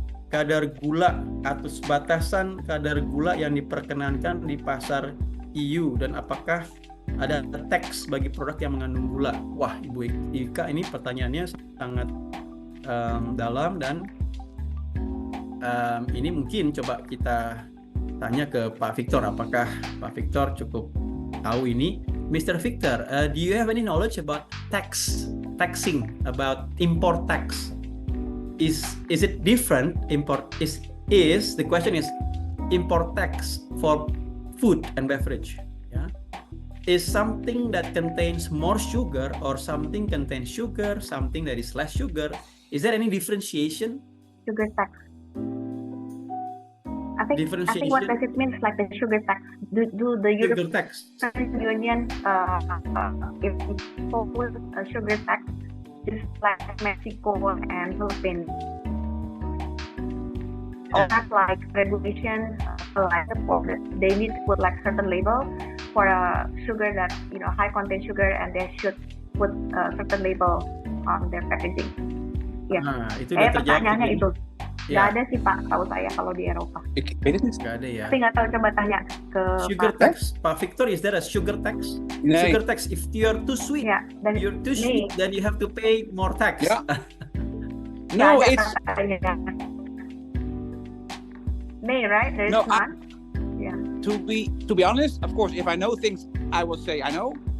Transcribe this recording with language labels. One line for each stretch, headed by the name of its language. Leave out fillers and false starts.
Indonesian: Kadar gula atau batasan kadar gula yang diperkenankan di pasar EU, dan apakah ada teks bagi produk yang mengandung gula? Wah, Ibu Ika, ini pertanyaannya sangat dalam, dan ini mungkin coba kita tanya ke Pak Victor. Apakah Pak Victor cukup tahu ini?
English: Mr. Victor, do you have any knowledge about taxing, about import tax? is it different import is the question is import tax for food and beverage, yeah, is something that contains more sugar or something contains sugar, something that is less sugar, is there any differentiation? Sugar tax. I think what does it mean like the sugar tax? Do the sugar tax Union impose a sugar tax just like Mexico and Philippines? Or not like regulation, like they need to put like certain label for a sugar that high content sugar, and they should put a certain label on their packaging.
Indonesian: Ya, itu udah pertanyaannya itu. Nggak ada sih Pak, tahu saya kalau di Eropa. Nggak ada ya. Tapi nggak tahu, coba tanya ke
English: sugar
Indonesian: Pak.
English: tax. Pak Victor, is there a sugar tax? No. Sugar tax, if you're too sweet, sweet, then you have to pay more tax. Yeah. No, it's May, right? There's none. Yeah. To be honest, of course, if I know things, I will say I know.